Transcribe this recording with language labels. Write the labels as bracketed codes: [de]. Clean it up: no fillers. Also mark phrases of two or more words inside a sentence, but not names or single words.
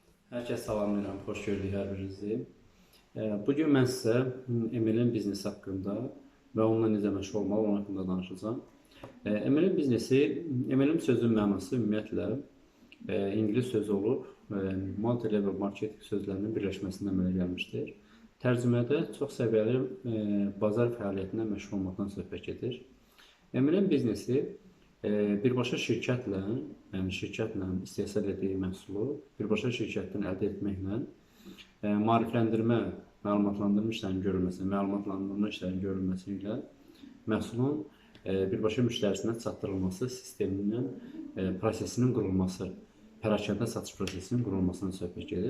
[az] Hər kəs salamlayıram, xoş gördük hər birinizi. Bugün mən sizə MLM biznesi haqqında və onunla necə məşğul olmalı, onun haqqında danışacağam. MLM biznesi, MLM sözünün mənası ümumiyyətlə ingilis sözü olub, [en] multi-level marketing [az] sözlərinin birləşməsindən əmələ gəlmişdir. Tərcümədə çox səviyyəli bazar fəaliyyətindən məşğul olmaqdan söhbət gedir. MLM biznesi birbaşa şirkətlə, yəni şirkətlə istehsal etdiyi məhsulu birbaşa şirkətdən əldə etməklə maarifləndirmə, məlumatlandırma işlərinin görülməsi, məlumatlandırma işlərinin görülməsi ilə məhsulun birbaşa müştərisinə çatdırılması sisteminin prosesinin qurulması, pərakəndə satış prosesinin qurulmasından söhbət gedir.